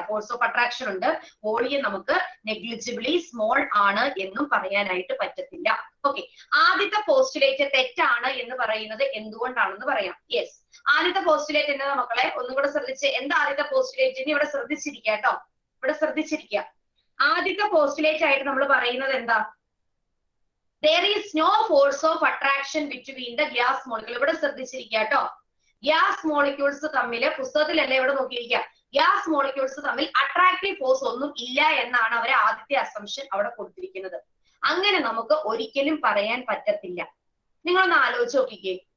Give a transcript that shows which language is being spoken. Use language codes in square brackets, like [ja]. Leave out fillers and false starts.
[ml] Force of attraction ഉണ്ട്, volume നമുക്ക് negligibly small ആണ് എന്നും പറയാനായിട്ട് പറ്റത്തില്ല. ഓക്കെ, ആദ്യത്തെ പോസ്റ്റുലേറ്റ് തെറ്റാണ് എന്ന് പറയുന്നത് എന്തുകൊണ്ടാണെന്ന് പറയാം. യെസ്, ആദ്യത്തെ പോസ്റ്റുലേറ്റ് എന്താ മക്കളെ? ഒന്നും കൂടെ ശ്രദ്ധിച്ച്. എന്താ ആദ്യത്തെ പോസ്റ്റുലേറ്റ്? ഇനി ഇവിടെ ശ്രദ്ധിച്ചിരിക്കുക കേട്ടോ, ഇവിടെ ശ്രദ്ധിച്ചിരിക്കുക. ആദ്യത്തെ പോസ്റ്റുലേറ്റ് ആയിട്ട് നമ്മൾ പറയുന്നത് എന്താ? [en] There is no force of attraction between the gas molecule. [ml] ഇവിടെ ശ്രദ്ധിച്ചിരിക്കുക കേട്ടോ. ഗ്യാസ് മോളിക്യൂൾസ് തമ്മിൽ, പുസ്തകത്തിലല്ലേ ഇവിടെ നോക്കിയിരിക്കുക, ഗ്യാസ് മോളിക്യൂൾസ് തമ്മിൽ അട്രാക്റ്റീവ് ഫോഴ്സ് ഒന്നും ഇല്ല എന്നാണ് അവർ ആദ്യത്തെ അസംഷൻ അവിടെ കൊടുത്തിരിക്കുന്നത്. അങ്ങനെ നമുക്ക് ഒരിക്കലും പറയാൻ പറ്റത്തില്ല. നിങ്ങളൊന്ന് ആലോചിച്ച് നോക്കിക്കേ.